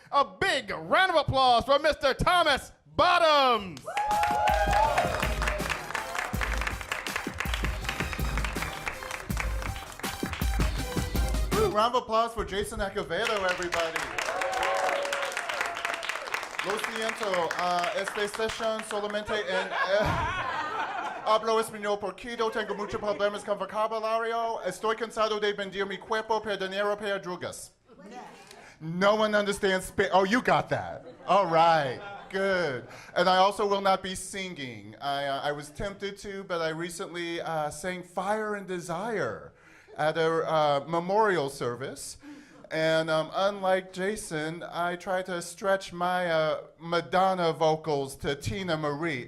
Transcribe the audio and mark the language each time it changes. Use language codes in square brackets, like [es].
[en] A big round of applause for Mr. Thomas Bottoms. Round of applause for Jayson Acevedo, everybody. [es] Lo siento, esta sesión solamente en... hablo español poquito, tengo muchos problemas con vocabulario. Estoy cansado de vender mi cuerpo per dinero per drogas. [en] No one understands Spanish. Oh, you got that. All right, good. And I also will not be singing. I was tempted to, but I recently sang Fire and Desire at a memorial service. And unlike Jayson, I try to stretch my Madonna vocals to Tina Marie.